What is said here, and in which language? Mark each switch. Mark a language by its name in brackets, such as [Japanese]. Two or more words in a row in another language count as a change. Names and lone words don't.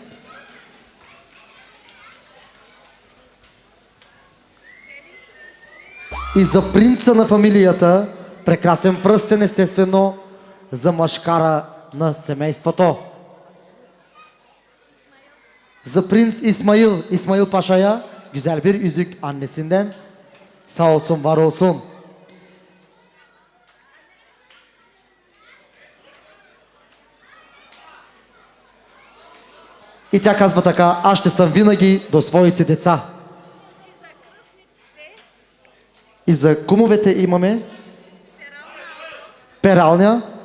[Bulgarian] И за принца на фамилията, прекрасен пръстен, естествено, за мъжкара на семейството. [Turkish] За принц İsmail Paşa'ya güzel bir yüzük annesinden. Sağ olsun, var olsun. [Bulgarian] И тя казва така, аз ще съм винаги до своите деца. И за кумовете имаме пералня.